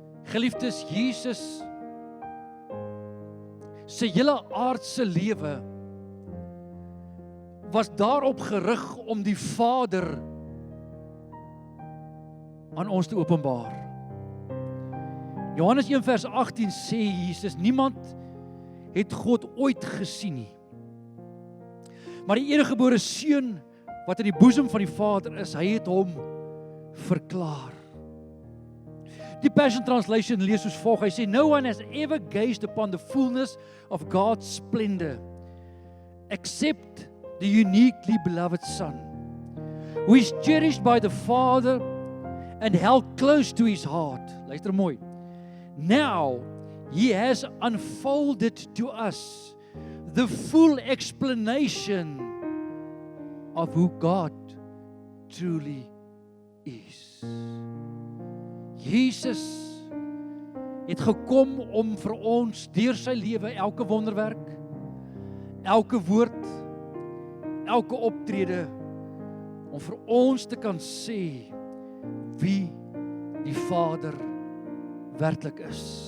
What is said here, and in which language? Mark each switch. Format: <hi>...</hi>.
<af>Geliefdes, Jesus sy hele aardse lewe was daarop gerig om die Vader aan ons te openbaar. Johannes 1 vers 18 sê Jesus, niemand het God ooit gesien nie. Maar die eniggebore seun wat in die boesem van die Vader is, hy het hom verklaar. Die Passion Translation lees soos volg, hy sê,</af> <en>no one has ever gazed upon the fullness of God's splendor, except the uniquely beloved Son, who is cherished by the Father and held close to his heart.</en> <af>Luister mooi.</af> <en>Now, he has unfolded to us the full explanation of who God truly is.</en> <af>Jesus het gekom om vir ons deur sy lewe elke wonderwerk, elke woord, elke optrede, om vir ons te kan sê wie die Vader werklik is.</af>